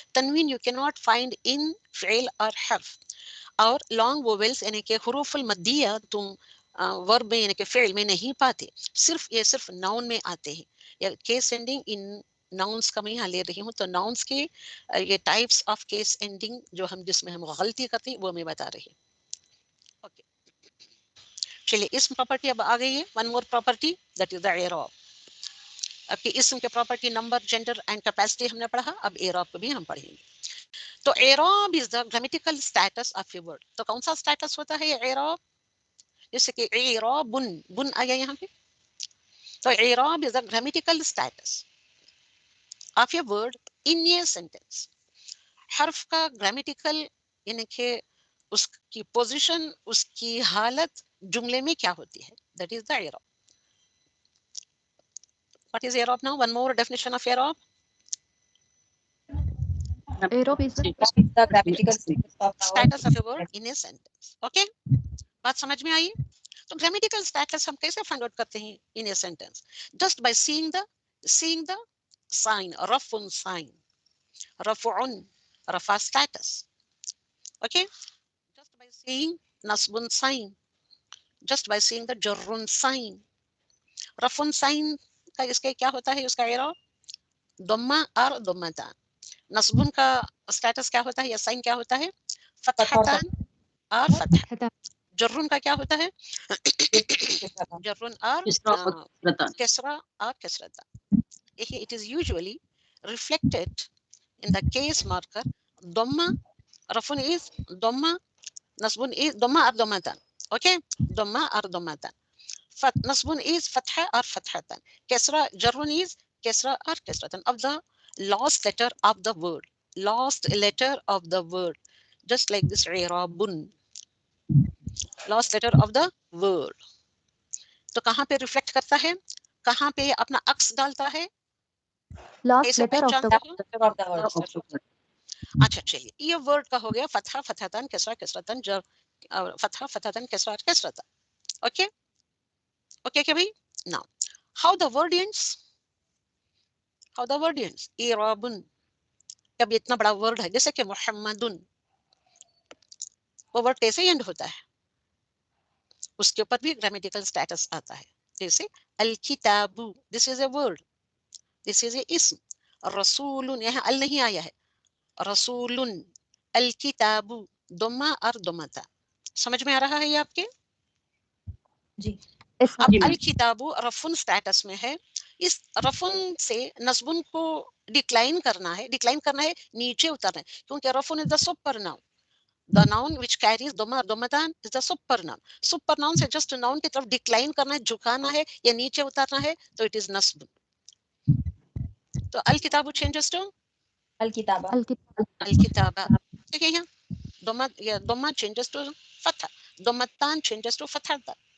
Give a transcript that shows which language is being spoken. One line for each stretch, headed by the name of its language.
Urdu: تنوین
English: you can not find in
Urdu: فعل اور حرف. اور لانگ وویلس یعنی کہ حروف المدیہ تم ورب میں یعنی کہ فعل میں نہیں پاتے, صرف ناؤن میں آتے ہیں. یا کیس اینڈنگ ان ناؤنس کا میں یہاں لے رہی ہوں تو ناؤنس کے یہ
English: types of case ending
Urdu: جو جس میں ہم غلطی کرتے ہیں وہ میں بتا رہی ہوں. اوکے چلیے اسم پراپرٹی اب آ گئی ہے.
English: One more property that is the اعراب.
Urdu: اب کہ اسم کے property
English: number gender and capacity
Urdu: ہم نے پڑھا, اب اعراب کو بھی ہم پڑھیں گے.
English: تو اعراب is the grammatical status of a word.
Urdu: تو کون سا اسٹیٹس ہوتا ہے یہ اعراب؟ جیسے کہ اعراب بن آیا یہاں پہ.
English: تو اعراب is the grammatical status of a word in a sentence.
Urdu: حرف کا گرامیٹیکل یعنی کہ اس کی پوزیشن, اس کی حالت جملے میں کیا ہوتی ہے,
English: That is the اعراب. What is اعراب now? One more definition of اعراب. Aerob is the The grammatical status of our Status of a word in a sentence. Okay?
Urdu: بات سمجھ میں آئی؟ تو
English: grammatical status
Urdu: ہم کیسے
English: find out
Urdu: کرتے ہیں
English: in a sentence? Just by seeing the sign, رفع sign, رفع status. Okay? Just by seeing نصب sign, just by seeing the جر sign.
Urdu: رفع
English: sign
Urdu: کا اس کا کیا ہوتا ہے اس کا اعراب؟ ضمہ اور ضمتان. نصب کا اسٹیٹس کیا ہوتا ہے یا سائن کیا ہوتا ہے؟ فتحتان اور فتح. Hata. جرن کا کیا ہوتا ہے؟ جرن اور کسرہ اور کسرتان.
English: It is usually reflected in the case marker ضمہ. رفع is ضمہ, نصب is ضمہ اور ضمتان. Okay? ضمہ اور ضمتان. نصب is فتح اور فتحتان. کسرہ جرن is کسرہ اور کسرتان. of the last letter of the word, last letter of the word, just like this i'rabun, last letter of the word.
Urdu: تو کہاں پہ ریفلیکٹ کرتا ہے, کہاں پہ اپنا عکس ڈالتا ہے,
English: Last
Urdu: کیسے
English: letter of the
Urdu: پہچانتے ہو؟
English: of the word.
Urdu: اچھا چلیے یہ ورڈ کا ہو گیا فتحہ فتحتن کسرہ کسرتن جر, فتحہ فتحتن کسرہ کسرتن. اوکے اوکے کہ بھائی.
English: now how the word ends, how the word ends i'rabun.
Urdu: اب اتنا بڑا ورڈ ہے جیسے کہ محمدن, وہ ورڈ کیسے اینڈ ہوتا ہے؟ اس کے اوپر بھی گرامیٹیکل اسٹیٹس آتا ہے.
English: جیسے الکتاب, this is a word, this is a اسم.
Urdu: رسول, یہاں ال نہیں آیا ہے, رسول. الکتاب ضمہ اور ضمتا. سمجھ میں آ رہا ہے یہ آپ کے؟ جی. اب الکتاب رفن اسٹیٹس میں ہے. اس رفن سے نصبن کو ڈکلائن کرنا ہے نیچے اترنا ہے,
English: کیونکہ رفن is the super noun. The noun which carries dhamma or dhammatan is the super noun.
Urdu: Super noun سے
English: just noun
Urdu: کی طرف ڈکلائن کرنا ہے, جھکانا ہے یا نیچے اتارنا ہے, تو
English: it is nasb. تو الکتاب changes to
Arabic: الکتابہ. الکتابہ.
Urdu: ٹھیک ہے, یہاں دھما
English: changes to
Urdu: Fath, دھمتان changes to Fath.